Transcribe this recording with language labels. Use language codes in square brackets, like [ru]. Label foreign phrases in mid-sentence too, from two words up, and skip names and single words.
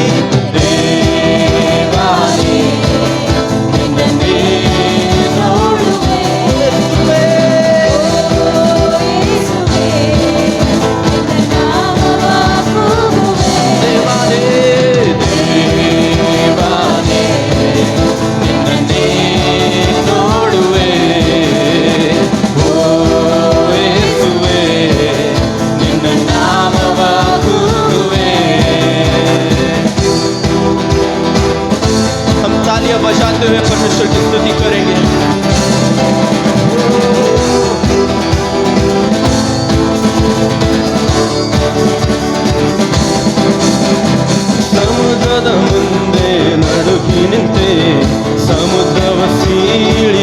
[kn] ದೇವಾನೇ ನಿನ್ನನ್ನೇ ನೋಡುವೆ ದೇವಾನೇ ದೇವಾನೇ ನಿನ್ನನ್ನೇ ನೋಡುವೆ ಓ ಯೇಸುವೆ ನಿನ್ನ ನಾಮವ ಕೂಗುವೆ [hi] हम तालियां बजाते हुए परमेश्वर की स्तुति करेंगे [kn] ಸಮುದ್ರದ ಮುಂದೆ ನಡುಗಿ ನಿಂತೆ ಸಮುದ್ರವ ಸೀಳಿ